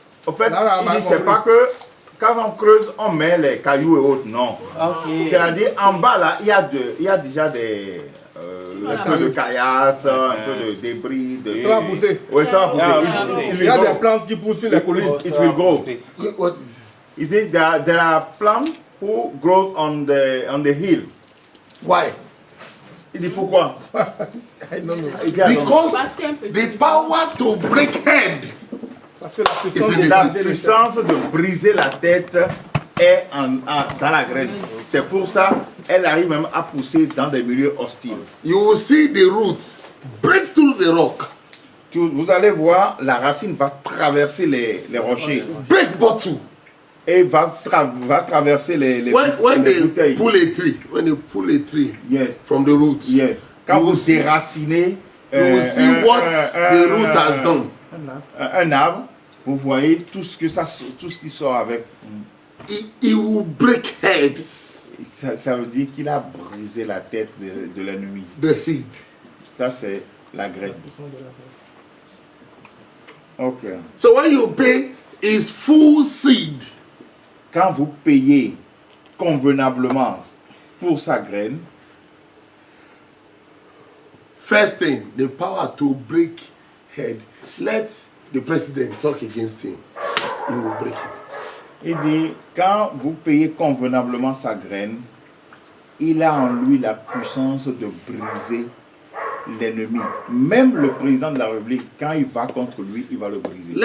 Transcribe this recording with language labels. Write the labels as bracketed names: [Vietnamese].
[French] En fait, il dit c'est pas que quand on creuse, on met les cailloux et autres. Non. [English] Okay. [French] C'est-à-dire en bas là, il y a déjà des un peu de caillasse, un peu de débris. Ça va pousser. Oui, ça va pousser. Il y a des plantes qui poussent sur les collines. [English] It will grow. What is You see, there are plants who grow on the hill. Why? [French] Il dit pourquoi? [English] Because the power to break head is [French] la puissance de briser la tête est dans la graine. C'est pour ça elle arrive même à pousser dans des milieux hostiles. [English] You will see the roots break through the rock. [French] Vous allez voir, la racine va traverser les rochers. [English] Break bottle. [French] Et va traverser les bouteilles. [English] When they pull a tree yes. from the roots, yes. [French] Quand vous déracinez, [English] you will see what the root has done. [French] Un arbre, vous voyez tout ce qui sort avec. [English] It will break heads. [French] Ça veut dire qu'il a brisé la tête de l'ennemi. [English] The seed. [French] Ça c'est la graine. [English] Ok. So when you pay is full seed. [French] Quand vous payez convenablement pour sa graine, [English] first thing, the power to break head. Let the president talk against him. He will break it. [French] Il dit, quand vous payez convenablement sa graine, il a en lui la puissance de briser l'ennemi. Même le président de la République, quand il va contre lui, il va le briser.